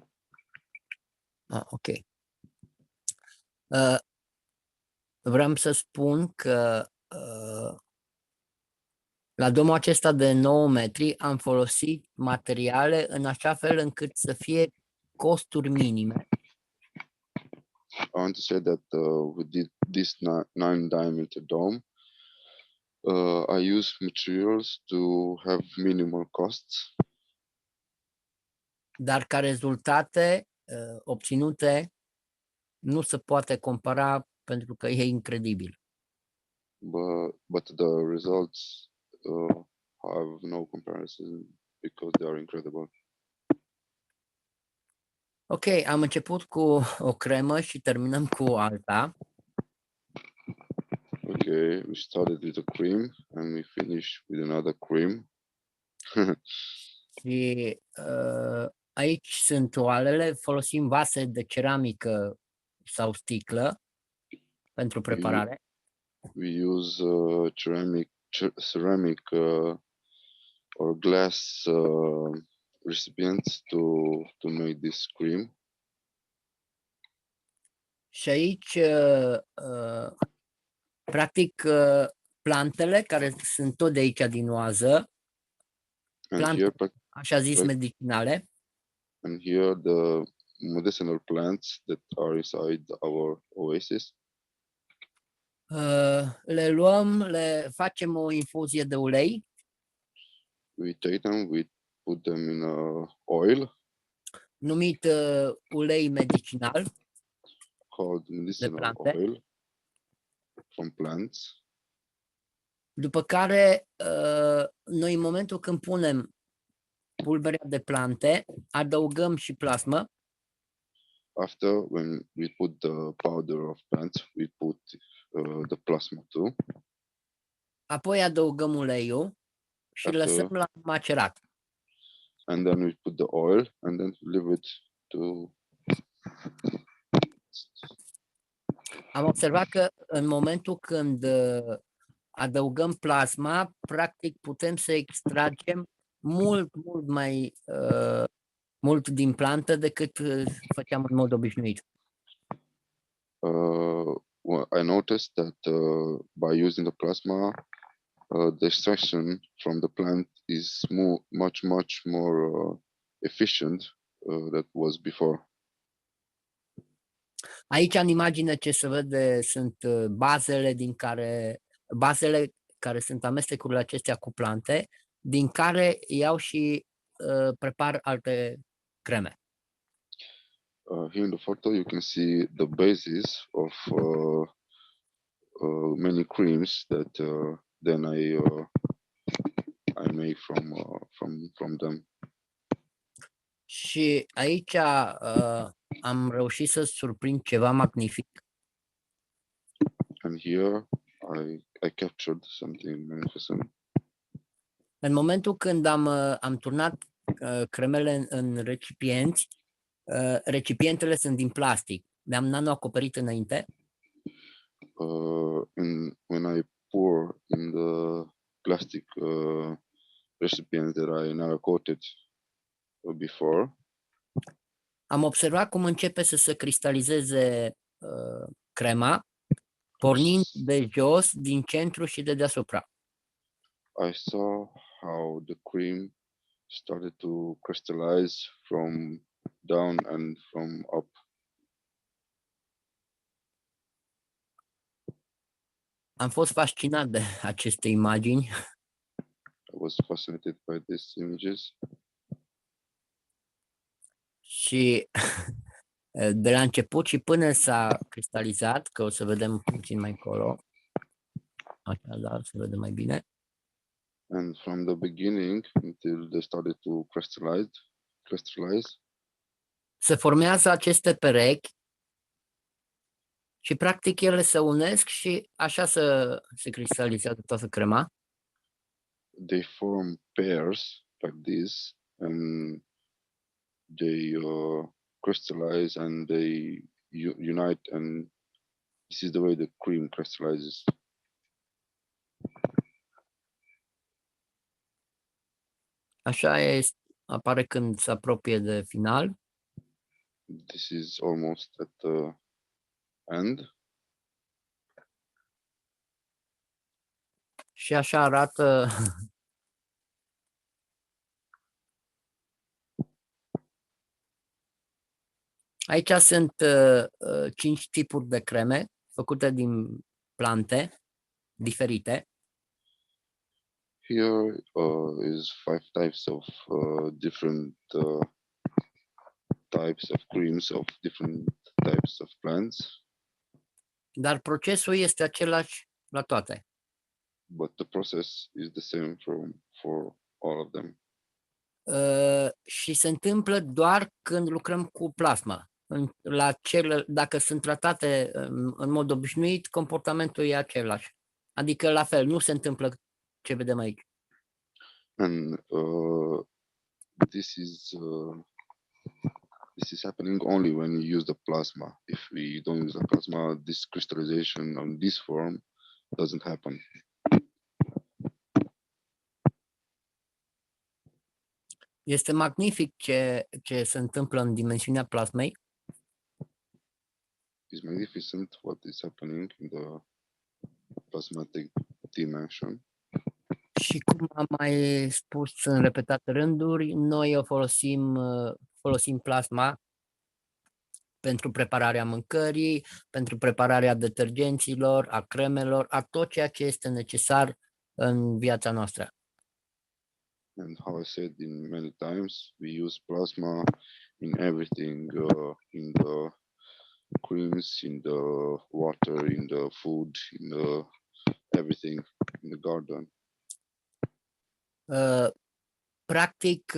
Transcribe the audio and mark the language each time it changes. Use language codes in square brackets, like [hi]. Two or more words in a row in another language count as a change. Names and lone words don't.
[ro] Ok. Vreau să spun că la domul acesta de 9 metri am folosit materiale în așa fel încât să fie costuri minime. [en] I want to say that with this 9 diameter dome, I use materials to have minimal costs, [ro] Dar ca rezultate obținute nu se poate compara pentru că e incredibil. [en] but the results have no comparison because they are incredible. [ro] Ok, am început cu o cremă și terminăm cu alta. [en] Okay, we started with a cream and we finished with another cream. [ro] Și aici sunt toalele, folosim vase de ceramică sau sticlă pentru preparare. [en] We use ceramic or glass recipients to make this cream. [ro] Și aici, practic, plantele care sunt tot de aici din oază, [en] And [ro] plante [en] here, [ro] așa zis medicinale, [en] the medicinal plants that are inside our oasis, [ro] le luăm, le facem o infuzie de ulei, [en] we take them, we put them in oil, [ro] numit ulei medicinal, [en] called medicinal [ro] plante. [en] oil from plants. [ro] După care, noi în momentul când punem pulberea de plante, adăugăm și plasmă. [en] After, when we put the powder of plants, we put the plasma too. [ro] Apoi adăugăm uleiul și lăsăm la macerat. [en] And then we put the oil and then leave it to. [ro] Am observat că în momentul când adăugăm plasma, practic putem să extragem mult mai mult din plantă decât făceam în mod obișnuit. [en] Well, I noticed that by using the plasma, the extraction from the plant is much more efficient than was before. [ro] Aici în imagine ce se vede sunt bazele care sunt amestecurile acestea cu plante, din care iau și prepar alte creme. [en] Here in the photo, you can see the basis of many creams that then I make from them. [ro] Și aici am reușit să surprind ceva magnific. [en] And here I captured something magnificent. [ro] În momentul când am turnat cremele în recipienți, recipientele sunt din plastic. Le-am nano-acoperit înainte. [en] When I pour in the plastic recipients that I now coated before, [ro] am observat cum începe să se cristalizeze crema, pornind de jos, din centru și de deasupra. [en] I saw how the cream started to crystallize from down and from up. [ro] Am fost fascinat de aceste imagini. [en] I was fascinated by these images. [ro] Și de la început și până s-a cristalizat, că o să vedem puțin mai încolo, așa, da, să vedem mai bine. [en] And from the beginning until they started to crystallize, [ro] se formează aceste perechi și practic ele se unesc și așa se cristalizează toată crema. [en] they form pairs like this, and they crystallize and they unite, and this is the way the cream crystallizes. [ro] Așa apare când se apropie de final. [en] This is almost at the end. [ro] Și așa arată aici sunt 5 tipuri de creme făcute din plante diferite. [en] Here is 5 types of different types of creams of different types of plants. [ro] Dar procesul este același la toate. [en] But the process is the same for all of them. [ro] Și se întâmplă doar când lucrăm cu plasma. Dacă sunt tratate în mod obișnuit, comportamentul e același. Adică la fel, nu se întâmplă ce vedem aici. [en] And this is happening only when you use the plasma. If we don't use the plasma, this crystallization on this form doesn't happen. [ro] Este magnific ce se întâmplă în dimensiunea plasmei. [en] It's magnificent what is happening in the plasmatic dimension. [ro] Și cum am mai spus în repetate rânduri, noi folosim plasma pentru prepararea mâncării, pentru prepararea detergenților, a cremelor, a tot ceea ce este necesar în viața noastră. [en] And how I said in many times, we use plasma in everything, in the greens, in the water, in the food, in the everything, in the garden. [ro] Practic,